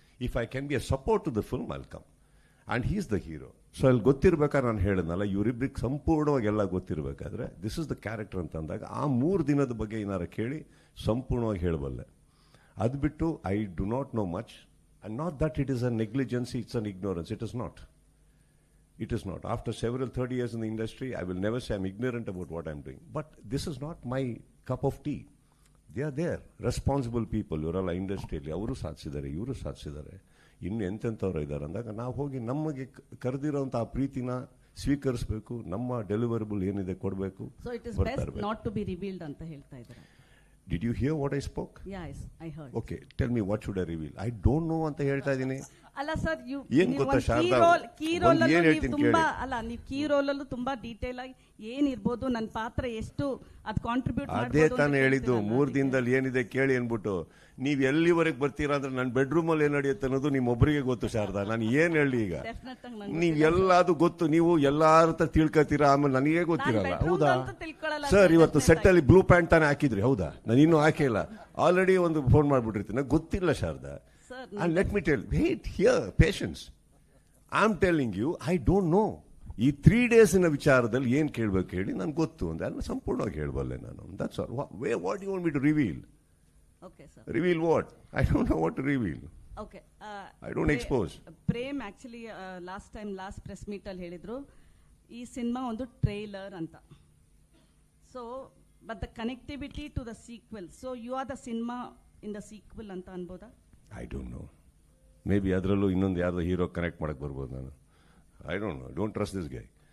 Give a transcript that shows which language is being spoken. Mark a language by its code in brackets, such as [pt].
[en] If I can be a support to the film I'll come and he is the hero. [kn] So ಅಲ್ಲಿ ಗೊತ್ತಿರ್ಬೇಕಾದ್ರೆ ನಾನು ಹೇಳಿದ್ನಲ್ಲ, ಇವರಿಬ್ಬರಿಗೆ ಸಂಪೂರ್ಣವಾಗಿ ಎಲ್ಲ ಗೊತ್ತಿರಬೇಕಾದ್ರೆ [en] this is the character [kn] ಅಂತ ಅಂದಾಗ ಆ 3 ದಿನದ ಬಗ್ಗೆ ಏನಾರು ಕೇಳಿ ಸಂಪೂರ್ಣವಾಗಿ ಹೇಳಬಲ್ಲೆ. ಅದು ಬಿಟ್ಟು [en] I do not know much and not that it is a negligency, it's an ignorance. It is not. It is not. After several 30 years in the industry, I will never say I'm ignorant about what I'm doing. But this is not my cup of tea. They are there. Responsible people. [kn] ಇವರೆಲ್ಲ ಇಂಡಸ್ಟ್ರಿಯಲ್ಲಿ ಅವರು ಸಾಧಿಸಿದ್ದಾರೆ, ಇವರು ಸಾಧಿಸಿದ್ದಾರೆ, ಇನ್ನು ಎಂತೆಂಥವ್ರು ಇದ್ದಾರೆ ಅಂದಾಗ ನಾವು ಹೋಗಿ ನಮಗೆ ಕರೆದಿರೋಂಥ ಆ ಪ್ರೀತಿನ ಸ್ವೀಕರಿಸಬೇಕು. ನಮ್ಮ ಡೆಲಿವರಬಲ್ ಏನಿದೆ ಕೊಡಬೇಕು. [en] so it is best not to be revealed [kn] ಅಂತ ಹೇಳ್ತಾ ಇದ್ದಾರೆ. [en] Did you hear what I spoke? Yes, I heard. Okay, tell me what should I reveal? I don't know [kn] ಅಂತ ಹೇಳ್ತಾ ಇದ್ದೀನಿ. ಅಲ್ಲ ಸರ್, ಏನ್ ಗೊತ್ತಾ ಶಾರದಾ, [en] key role [kn] ಏನ್ ಹೇಳ್ತೀನಿ ಕೇಳಿ. ಅಲ್ಲ, ನೀವು ಕೀ ರೋಲ್ ಅಲ್ಲೂ ತುಂಬಾ ಡೀಟೇಲ್ ಆಗಿ ಏನಿರ್ಬೋದು, ನನ್ನ ಪಾತ್ರ ಎಷ್ಟು ಅದು ಕಾಂಟ್ರಿಬ್ಯೂಟ್ ಅದೇ ತಾನೇ ಹೇಳಿದ್ದು. 3 ದಿನದಲ್ಲಿ ಏನಿದೆ ಕೇಳಿ ಅನ್ಬಿಟ್ಟು ನೀವ್ ಎಲ್ಲಿವರೆಗೆ ಬರ್ತೀರಾ ಅಂದ್ರೆ ನನ್ನ ಬೆಡ್ರೂಮ್ ಅಲ್ಲಿ ಏನ್ ನಡೆಯುತ್ತೆ ಅನ್ನೋದು ನಿಮ್ಮೊಬ್ಬರಿಗೆ ಗೊತ್ತು ಶಾರದಾ. ನಾನು ಏನ್ ಹೇಳಿ ಈಗ, ನೀವ್ ಎಲ್ಲಾದು ಗೊತ್ತು, ನೀವು ಎಲ್ಲಾರ ಹತ್ರ ತಿಳ್ಕೊತೀರಾ, ಆಮೇಲೆ ನನಗೆ ಗೊತ್ತಿರಲ್ಲ. ಹೌದಾ ಸರ್, ಇವತ್ತು ಸೆಟ್ ಅಲ್ಲಿ ಬ್ಲೂ ಪ್ಯಾಂಟ್ ತಾನೇ ಹಾಕಿದ್ರಿ, ಹೌದಾ? ನಾನು ಇನ್ನೂ ಹಾಕಿಲ್ಲ, ಆಲ್ರೆಡಿ ಒಂದು ಫೋನ್ ಮಾಡ್ಬಿಟ್ಟಿರ್ತೀನಿ. ನಂಗೆ ಗೊತ್ತಿಲ್ಲ Sharada. [en] And let me tell, wait here, patience. I'm telling you, I don't know. [kn] ಈ 3 days ವಿಚಾರದಲ್ಲಿ ಏನ್ ಕೇಳ್ಬೇಕು ಹೇಳಿ, ನನ್ಗೆ ಗೊತ್ತು ಅಂದ್ರೆ ಅದನ್ನ ಸಂಪೂರ್ಣವಾಗಿ ಹೇಳ್ಬಲ್ಲೆ ನಾನು. [en] That's all. What do you want me to reveal? Okay, sir. Reveal what? I don't know what to reveal. Okay. I don't expose. [kn] Prem actually last press meet ಅಲ್ಲಿ ಹೇಳಿದ್ರು ಈ ಸಿನಿಮಾ ಒಂದು ಟ್ರೈಲರ್ ಅಂತ. [en] so but the connectivity to the sequel, so you are the cinema in the sequel [kn] ಅಂತ ಅನ್ಬೋದಾ? [en] I don't know. Maybe [kn] ಅದರಲ್ಲೂ ಇನ್ನೊಂದು ಯಾರ್ದೋ hero connect ಮಾಡಕ್ಕೆ ಬರ್ಬೋದು ನಾನು. [en] I don't know. Don't trust this guy.